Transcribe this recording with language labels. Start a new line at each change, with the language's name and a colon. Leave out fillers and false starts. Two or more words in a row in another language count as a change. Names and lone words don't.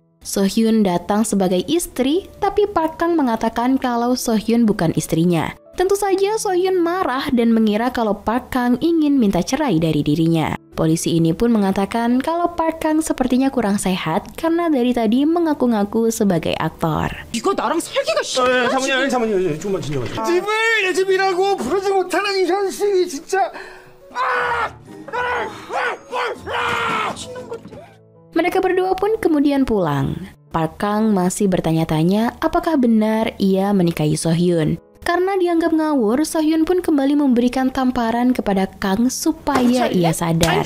Indonesian: So Hyun datang sebagai istri, tapi Park Kang mengatakan kalau So Hyun bukan istrinya. Tentu saja So Hyun marah dan mengira kalau Park Kang ingin minta cerai dari dirinya. Polisi ini pun mengatakan kalau Park Kang sepertinya kurang sehat karena dari tadi mengaku-ngaku sebagai aktor.
Korean: 이거 나랑 살기가 싫어? 사모님, 조금만 진정하세요. 집을 내 집이라고 부르지 못하는 이 현실이 진짜
Indonesian: Mereka berdua pun kemudian pulang. Park Kang masih bertanya-tanya apakah benar ia menikahi So Hyun. Karena dianggap ngawur, So Hyun pun kembali memberikan tamparan kepada Kang supaya ia sadar.